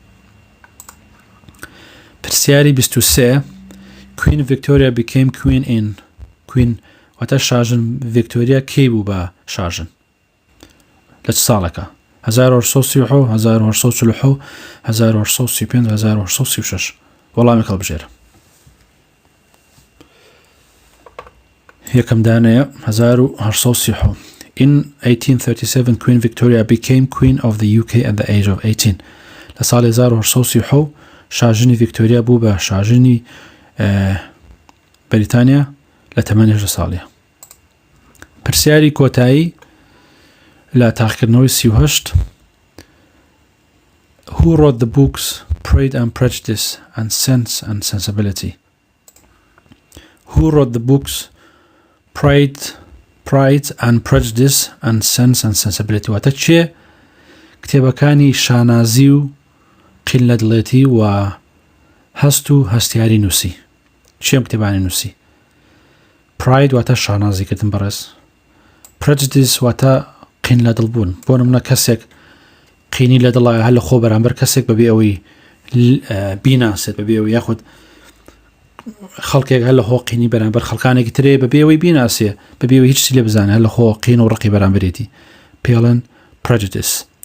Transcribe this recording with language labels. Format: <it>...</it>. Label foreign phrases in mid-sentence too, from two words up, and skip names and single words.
<ckb>پرسیاری 23</ckb> <en>Queen Victoria became queen in Queen</en> <ckb>واتە شاژن ڤیکتۆریا کەی بوو بە شاژن لە چ ساڵەکە 1837 1847 1835 1836 وەڵامی هەڵبژێرە یەکەم دانەیە</ckb> <en>1837 In 1837 Queen Victoria became Queen of the UK at the age of 18</en> <ckb>لە ساڵی 1837 شاژنی ڤیکتۆریا بوو بە شاژنی بەریتانیا لە تەمەنی 18 ساڵیە پرسیاری کۆتایی لە تاقیکردنەوەی 38</ckb> <en>Who wrote the books Pride and Prejudice and Sense and Sensibility? Who wrote the books Pride and Prejudice and Sense and Sensibility?</en> <ckb>واتە چێ کتێبەکانی شانازی و قیلەدڵێتی و هەست و هەستیاری نووسی چێم کتێبانی نووسی Pride واتە شانازیکردن بەڕێز Prejudice واتە قین لە دڵ بوون بۆ نمونە کەسێک قینی لە دڵایە هەر لە خۆ بەرامبەر کەسێک بەبێ ئەوەی بیناسێت بەبێ ئەوەی یاخود خەڵکێک هەر لە خۆ قینی بەرامبەر خەڵکانێکی ترێ بەبێ ئەوەی بیناسێ بەبێ ئەوەی هیچ لێ بزانێت هەر لە خۆ قین و ڕقی بەرامبەرێتی پێڵێن Prejudice</ckb>